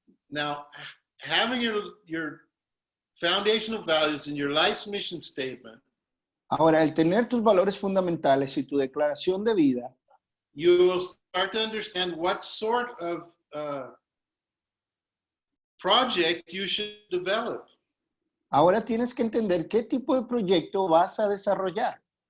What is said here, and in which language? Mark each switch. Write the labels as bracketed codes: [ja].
[en] Now, having your foundational values and your life's mission statement, [es] Ahora, el tener tus valores fundamentales y tu declaración de vida, [en] you will start to understand what sort of project you should develop. [es] ahora tienes que entender qué tipo de proyecto vas a desarrollar.